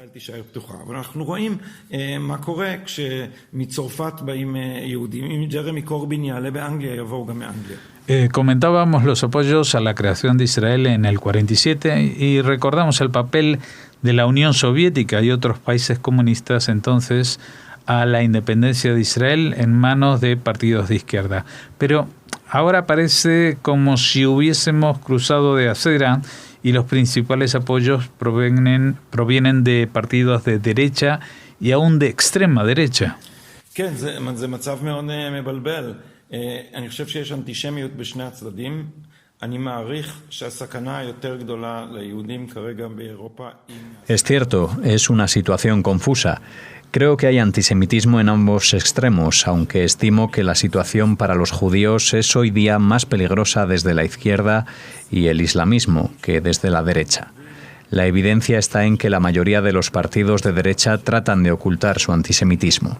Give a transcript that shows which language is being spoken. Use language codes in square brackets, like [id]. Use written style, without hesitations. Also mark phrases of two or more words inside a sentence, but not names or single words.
[es] Comentábamos los apoyos a la creación de Israel en el 47 y recordamos el papel de la Unión Soviética y otros países comunistas entonces a la independencia de Israel en manos de partidos de izquierda. Pero ahora parece como si hubiésemos cruzado de acera y los principales apoyos provienen de partidos de derecha y aún de extrema derecha. [he] כן, זה מצב מאוד מבלבל. אני חושב שיש אנטישמיות בשני הצדדים. אני מעריך שהסכנה היותר גדולה ליהודים כרגע באירופה. [es] Es cierto, es una situación confusa. Creo que hay antisemitismo en ambos extremos, aunque estimo que la situación para los judíos es hoy día más peligrosa desde la izquierda y el islamismo que desde la derecha. La evidencia está en que la mayoría de los partidos de derecha tratan de ocultar su antisemitismo.